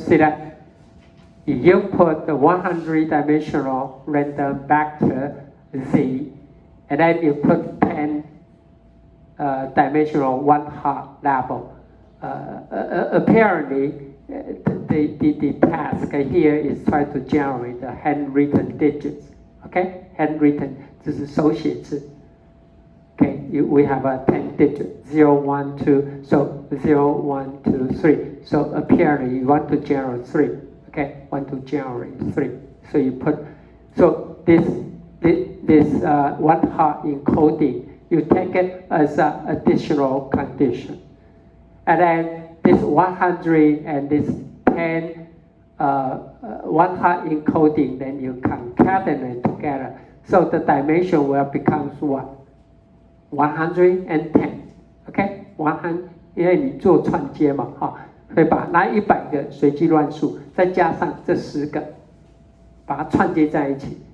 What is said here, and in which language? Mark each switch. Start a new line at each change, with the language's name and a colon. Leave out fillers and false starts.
English: See that you input the 100-dimensional random vector Z, and then you put 10 dimensional 1/2 level. Apparently, the task here is try to generate the handwritten digits.
Chinese: Okay, handwritten 这是手写字。
English: Okay, we have a 10 digit 0, 1, 2. So 0, 1, 2, 3. So apparently you want to generate 3. Okay, want to generate 3. So you put this 1/2 encoding, you take it as an additional condition. And then this 100 and this 10 one hot encoding, then you concatenate together. So the dimension will become what? 110. OK?
Chinese: 100，因为你做串接嘛，会把那100个随机乱数再加上这10个，把它串接在一起。